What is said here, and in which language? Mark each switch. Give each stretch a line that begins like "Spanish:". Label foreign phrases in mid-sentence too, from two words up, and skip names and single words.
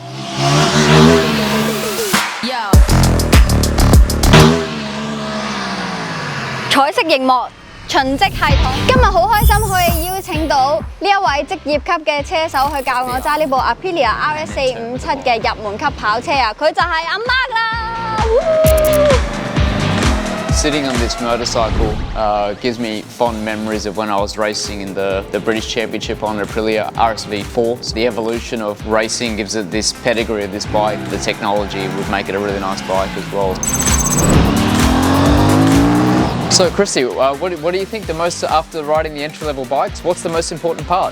Cantonese: 彩色熒幕循跡系統。今日好開心可以邀請到呢一位職業級嘅車手去教我揸呢部 Aprilia RS457嘅入門級跑車啊！佢就係阿 Mark 啦。
English: Sitting on this motorcycle gives me fond memories of when I was racing in the British Championship on Aprilia RS4. So the evolution of racing gives it this pedigree of this bike. The technology would make it a really nice bike as well. So Christy, what do you think the most, after riding the entry-level bikes, what's the most important part?